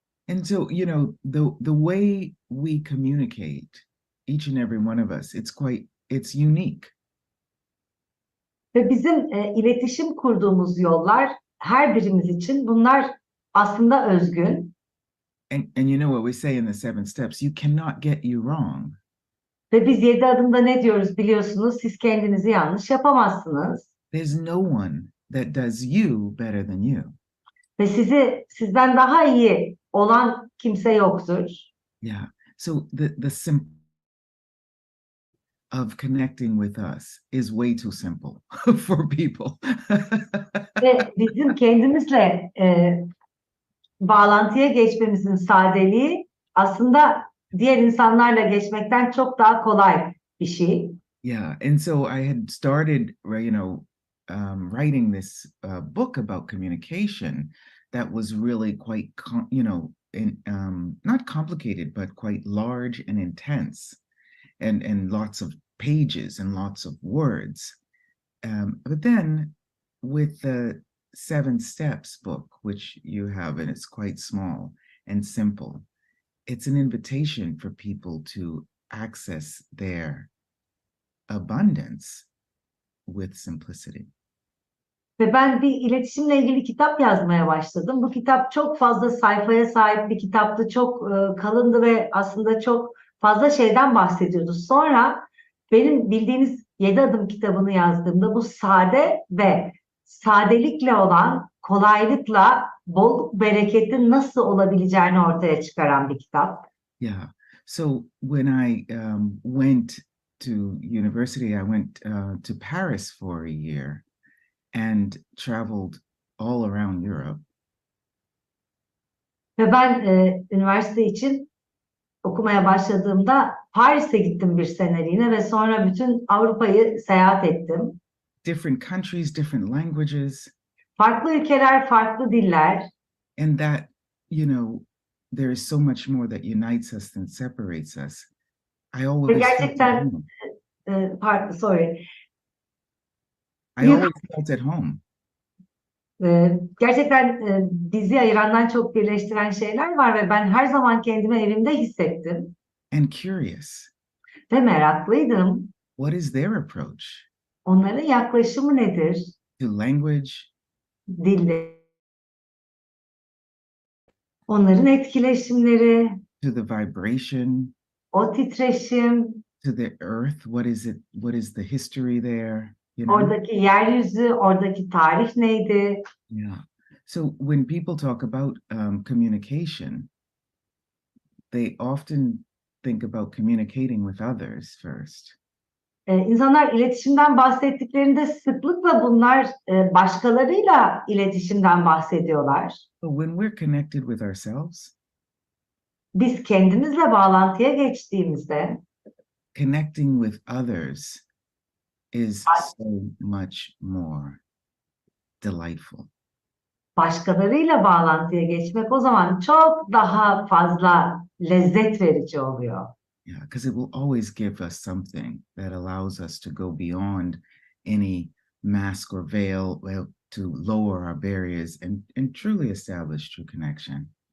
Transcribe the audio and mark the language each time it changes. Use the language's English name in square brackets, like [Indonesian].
[English] And so, you know, the way we communicate, each and every one of us, it's unique. [Turkish] Ve bizim iletişim kurduğumuz yollar her birimiz için bunlar aslında özgün. [English] And you know what we say in the 7 steps, you cannot get you wrong. [Turkish] Ve biz 7 adımda ne diyoruz biliyorsunuz? Siz kendinizi yanlış yapamazsınız. [English] There's no one that does you better than you. [Turkish] Ve sizden daha iyi olan kimse yoktur. [English] Yeah. So the simple of connecting with us is way too simple for people. [Turkish] Ve bizim kendimizle bağlantıya geçmemizin sadeliği aslında diğer insanlarla geçmekten çok daha kolay bir şey. [English] Yeah, and so I had started, you know, writing this book about communication that was really quite, you know, not complicated, but quite large and intense, and lots of pages and lots of words. But then, with the Seven Steps book, which you have, and it's quite small and simple. It's an invitation for people to access their abundance with simplicity. [Turkish] Ve ben bir iletişimle ilgili kitap yazmaya başladım. Bu kitap çok fazla sayfaya sahip bir kitaptı. Çok kalındı ve aslında çok fazla şeyden bahsediyordu. Sonra benim bildiğiniz 7 adım kitabını yazdığımda bu sade ve sadelikle olan kolaylıkla bolluk bereketin nasıl olabileceğini ortaya çıkaran bir kitap. [English] Yeah. So when I went to university, I went to Paris for a year and traveled all around Europe. [Turkish] Ve ben üniversite için okumaya başladığımda Paris'e gittim bir seneliğine ve sonra bütün Avrupa'yı seyahat ettim. [English] Different countries, different languages. [Turkish] Farklı ülkeler, farklı diller. [English] And that, you know, there is so much more that unites us than separates us. I always [Turkish] Ve [English] felt at [Turkish] gerçekten, [English] home. sorry. I always felt at home. [Turkish] Gerçekten bizi ayırandan çok birleştiren şeyler var ve ben her zaman kendimi evimde hissettim. [English] And curious. [Turkish] Ve meraklıydım. [English] What is their approach? [Turkish] Onların yaklaşımı nedir? [English] To language. [Turkish] Dille. Onların etkileşimleri. [English] To the vibration. [Turkish] O titreşim. [English] To the earth. What is it? What is the history there? You know? [Turkish] Oradaki yeryüzü, oradaki tarih neydi? [English] Yeah. So when people talk about communication, they often think about communicating with others first. [Turkish] İnsanlar iletişimden bahsettiklerinde sıklıkla bunlar başkalarıyla iletişimden bahsediyorlar. [English] But when we're connected with ourselves, [Turkish] Biz kendimizle bağlantıya geçtiğimizde [English] connecting with others is so much more delightful. [Turkish] Başkalarıyla bağlantıya geçmek o zaman çok daha fazla lezzet verici oluyor. [English] Yeah, because it will always give us something that allows us to go beyond any mask or veil, to lower our barriers and truly establish true connection.